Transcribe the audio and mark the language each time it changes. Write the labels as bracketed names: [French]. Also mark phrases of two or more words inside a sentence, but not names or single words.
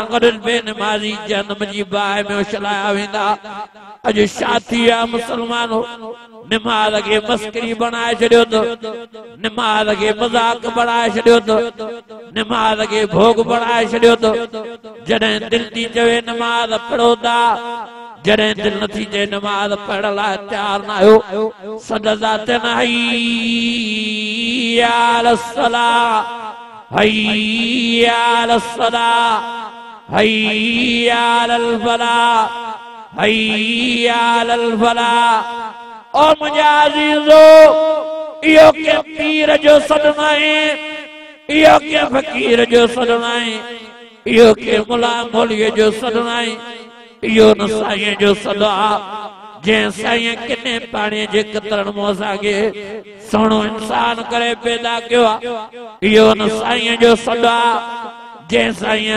[Sindhi] गॾु बेनमाज़ी जहन्नम जी बाहि में उछलाया वेंदा अॼु छा थी वियो आहे मुसलमानो निमाज़ खे मस्करी बणाए छॾियो अथव निमाज़ खे मज़ाक बणाए छॾियो अथव निमाज़ खे भोग बणाए छॾियो अथव जॾहिं दिलि थी चवे निमाज़ पढ़ो था जॾहिं दिलि नथी चए निमाज़ पढ़ण लाइ तयारु न आहियो सददा ते न [Arabic] حي على الصلاة حي على الصلاة حي على الفلاح حي على الفلاح [Sindhi] ओ मुंहिंजा अज़ीज़ो इहो के पीर जो सॾु न आहे इहो के फ़क़ीर जो सॾु न आहे इहो के मुला मौलवीअ जो सॾु न आहे इहो न साईं जो सॾु आहे जंहिं साईं किने पाणीअ जे क़तरनि मां असांखे सुहिणो इंसान करे पैदा कयो आहे इहो न साईं जो सॾु आहे जंहिं साईं